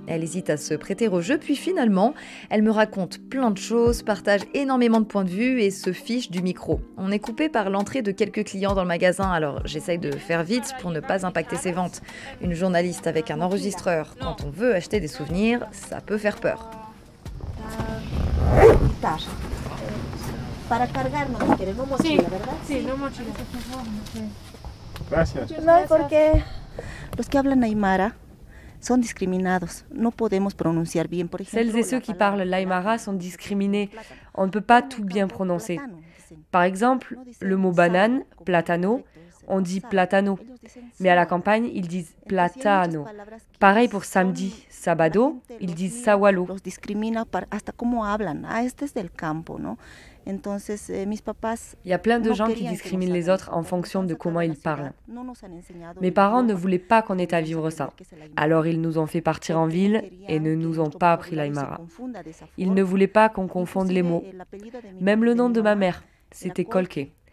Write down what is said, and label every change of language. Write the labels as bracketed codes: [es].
[fr] Elle hésite à se prêter au jeu, puis finalement, elle me raconte plein de choses, partage énormément de points de vue et se fiche du micro. On est coupé par l'entrée de quelques clients dans le magasin, alors j'essaye de faire vite pour ne pas impacter ses ventes. Une journaliste avec un enregistreur, quand on veut acheter des souvenirs, ça peut faire peur. [es] Para cargarnos, si quieres, no mochila, ¿verdad? Sí, no mochila. Gracias. No, porque los que hablan aymara son discriminados. No podemos pronunciar bien, por ejemplo. [fr] Celles et ceux qui parlent l'aymara sont discriminés. On ne peut pas tout bien prononcer. Par exemple, le mot banane, platano, on dit platano. Mais à la campagne, ils disent platano. Pareil pour samedi, sabado, ils disent sawalo. [es] Los discrimina hasta cómo hablan. Ah, este es del campo, ¿no? Entonces, mis papás. [fr] Il y a plein de gens qui discriminent les autres en fonction de comment ils parlent. Mes parents ne voulaient pas qu'on ait à vivre ça. Alors ils nous ont fait partir en ville et ne nous ont pas appris l'aymara. Ils ne voulaient pas qu'on confonde les mots. Même le nom de ma mère, c'était Colque.